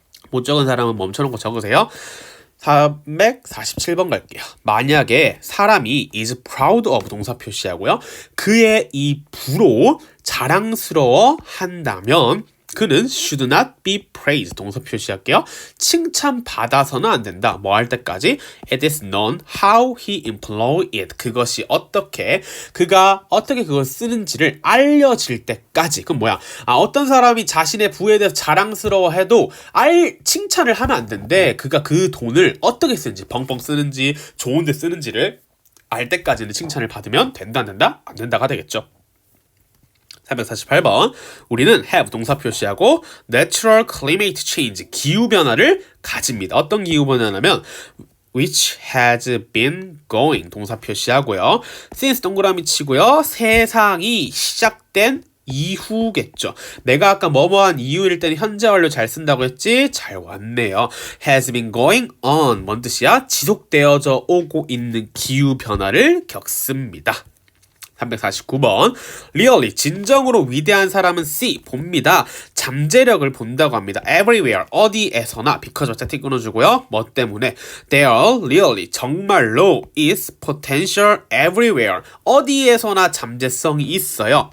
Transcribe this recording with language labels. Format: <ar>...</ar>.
<ko>못 적은 사람은 멈춰놓고 적으세요. 347번 갈게요. 만약에 사람이</ko> <en>is proud of</en> <ko>동사 표시하고요. 그의 이 부로 자랑스러워 한다면 그는</ko> <en>should not be praised</en> <ko>동사 표시할게요. 칭찬받아서는 안 된다. 뭐 할 때까지?</ko> <en>It is known how he employ it.</en> <ko>그것이 그가 어떻게 그걸 쓰는지를 알려질 때까지. 그럼 뭐야? 어떤 사람이 자신의 부에 대해서 자랑스러워해도 칭찬을 하면 안 된대. 그가 그 돈을 어떻게 쓰는지, 벙벙 쓰는지, 좋은 데 쓰는지를 알 때까지는 칭찬을 받으면 된다, 안 된다? 안 된다가 되겠죠. 348번 우리는 have 동사 표시하고</ko> <en>natural climate change</en> <ko>기후변화를 가집니다. 어떤 기후변화냐면</ko> <en>which has been going</en> <ko>동사 표시하고요. since 동그라미 치고요. 세상이 시작된 이후겠죠. 내가 아까 뭐뭐한 이후일 때는 현재 완료 잘 쓴다고 했지? 잘 왔네요.</ko> <en>has been going on</en> <ko>뭔 뜻이야? 지속되어져 오고 있는 기후변화를 겪습니다. 349번 really 진정으로 위대한 사람은 see 봅니다. 잠재력을 본다고 합니다. everywhere 어디에서나 because 어차피 끊어주고요. 뭐 때문에</ko> <en>there really</en> <ko>정말로</ko> <en>is potential everywhere</en> <ko>어디에서나 잠재성이 있어요.</ko>